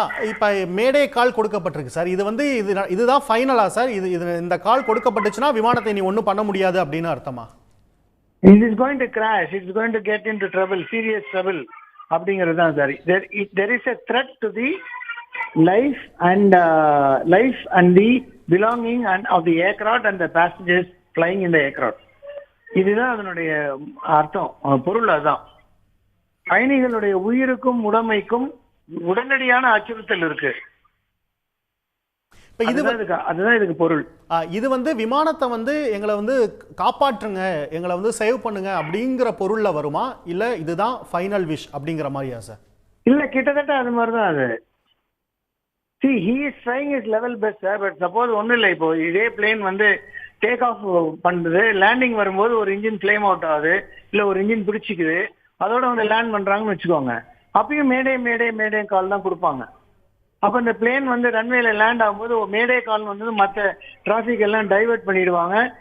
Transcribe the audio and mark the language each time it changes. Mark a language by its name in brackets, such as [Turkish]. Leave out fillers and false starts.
[Tamil] இப்போ மேடே கால் கொடுக்கப்பட்டிருக்கு சார். இதுதான் ஃபைனலா சார்? இந்த கால் கொடுக்கப்பட்டுச்சுன்னா விமானத்தை நீ ஒன்றும் பண்ண முடியாது அப்படின்னு அர்த்தமா? [English] it is going to crash, it is going to get into trouble, serious trouble [Tamil] அப்படிங்கிறது தான் sir. [English] there is a threat to the life and the belonging and of the aircraft and the passengers flying in the aircraft. [Tamil] இதுதான் அதனுடைய அர்த்தம், பொருள். அதுதான் பயணிகளுடைய உயிருக்கும் உடைமைக்கும் உடனடியான அச்சுறுத்தல் இருக்கு. அதுதான் இதுக்கு பொருள். இது விமானத்தை எங்களை காப்பாற்றுங்க, எங்களை சேவ் பண்ணுங்க அப்படிங்கிற பொருள்ல வருமா, இல்ல இதுதான் ஃபைனல் விஷ் அப்படிங்கிற மாதிரியா சார்? இல்ல, கிட்டத்தட்ட அது மாதிரிதான் அது. [English] See, he is trying his level best, sir. But suppose [Tamil] ஒன்றும் இல்லை, இப்போ இதே பிளேன் டேக் ஆஃப் பண்ணுது, லேண்டிங் வரும்போது ஒரு இன்ஜின் ஃப்ளேம் அவுட் ஆகுது, இல்ல ஒரு இன்ஜின் பிடிச்சிக்குது, அதோட லேண்ட் பண்றாங்கன்னு வச்சுக்கோங்க. அப்பயும் மேடே மேடே மேடே கால் தான் கொடுப்பாங்க. அப்ப இந்த பிளேன் ரன்வேல லேண்ட் ஆகும்போது மேடே கால் மற்ற டிராபிக் எல்லாம் டைவர்ட் பண்ணிடுவாங்க.